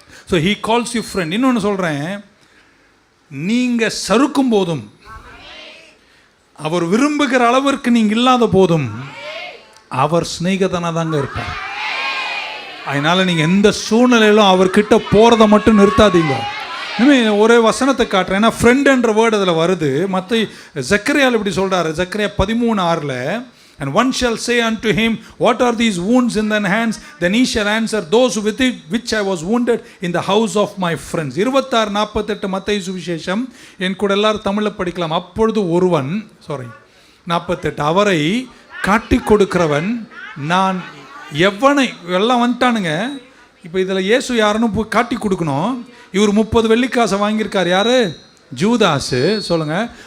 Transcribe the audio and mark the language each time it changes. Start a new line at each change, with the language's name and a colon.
English: So he calls you friend.
Tamil: இன்னொன்று சொல்கிறேன், நீங்கள் சறுக்கும் போதும், அவர் விரும்புகிற அளவிற்கு நீங்கள் இல்லாத போதும் அவர் சிநேகிதனாக தாங்க இருப்பார். அதனால் நீங்கள் எந்த சூழ்நிலையிலும் அவர்கிட்ட போகிறத மட்டும் நிறுத்தாதீங்க. இனிமேல் ஒரே வசனத்தை காட்டுறேன், ஏன்னா ஃப்ரெண்டுன்ற வேர்டு அதில் வருது. மற்ற ஜக்கரியால் இப்படி சொல்கிறாரு,
English: ஜக்கரியா 13:6, and one shall say unto him, what are these wounds in thine hands? Then he shall answer, those with it which I was wounded in the house of my friends.
Tamil: 26:48 மத்தேயு சுவிசேஷம். என் கூட எல்லாரும் தமிழில் படிக்கலாம். அப்பொழுது ஒருவன் 48 அவரை காட்டி கொடுக்கிறவன் நான் எவனை, எல்லாம் வந்துட்டானுங்க. இப்போ இதில் இயேசு யாருன்னு போய் காட்டி கொடுக்கணும். இவர் 30 வெள்ளிக்காசை வாங்கியிருக்கார். யார்? ஜூதாஸு. சொல்லுங்கள்.